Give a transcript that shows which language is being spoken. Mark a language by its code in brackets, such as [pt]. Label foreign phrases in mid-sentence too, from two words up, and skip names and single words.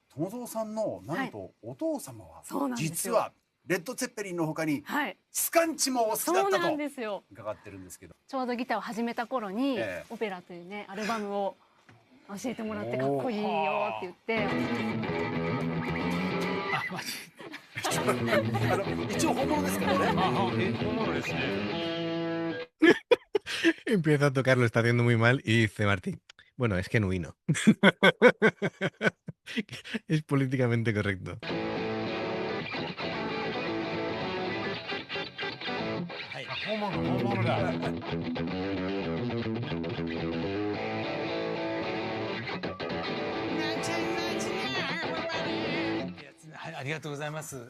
[ja] 友蔵さんのなんとお父様は実はレッド・ツェッペリンの他にスカンチもお好きだったと伺ってるんですけど、ちょうどギターを始めた頃にオペラというねアルバムを教えてもらってかっこいいよって言って。一応本物ですからね。本物ですね。 [es] Empieza a tocar, lo está haciendo muy mal y dice Martín, bueno, es genuino. Es políticamente correcto. [ja] 本物だ。ありがとうございます。